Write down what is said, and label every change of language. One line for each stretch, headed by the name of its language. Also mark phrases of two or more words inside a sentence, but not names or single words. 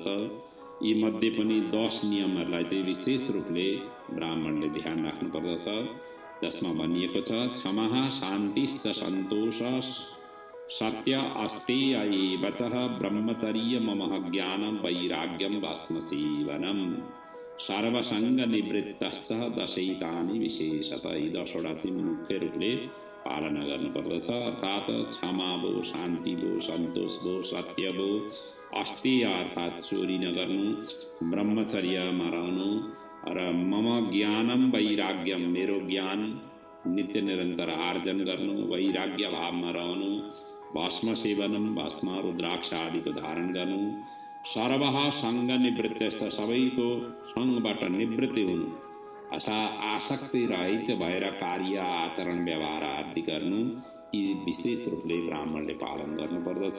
Nepali: यी मध्ये पनि 10 नियमहरूलाई चाहिँ विशेष रूपले ब्राह्मणले ध्यान राख्नुपर्दछ, जसमा भनिएको छ,
Sanskrit: क्षमः शान्तिश्च सन्तोषः सत्य अस्तेय एवचः ब्रह्मचर्य ममः ज्ञानं वैराग्यं भस्मसेवनम् सर्वसङ्ग निवृत्तश्च दशैतानि विशेषतः।
Nepali: यी 10वटा चाहिँ मुख्य रूपले पालना गर्नुपर्दछ। अर्थात् क्षमा भो, शान्ति भो, सन्तोष भो, सत्य भो, अस्तेय अर्थात् चोरी नगर्नु, ब्रह्मचर्यमा रहनु र
Sanskrit: मम ज्ञानम वैराग्यम
Nepali: मेरो ज्ञान नित्य निरन्तर आर्जन गर्नु, वैराग्य भावमा रहनु,
Sanskrit: भस्म सेवनम
Nepali: भस्म रुद्राक्ष आदिको धारण गर्नु,
Sanskrit: सर्वः सङ्ग निवृत्त
Nepali: सबैको सङ्गबाट निवृत्ति हुनु, आसक्ति रहित भएर कार्य आचरण व्यवहार आदि गर्नु, यी विशेष रूपले ब्राह्मणले पालन गर्नुपर्दछ।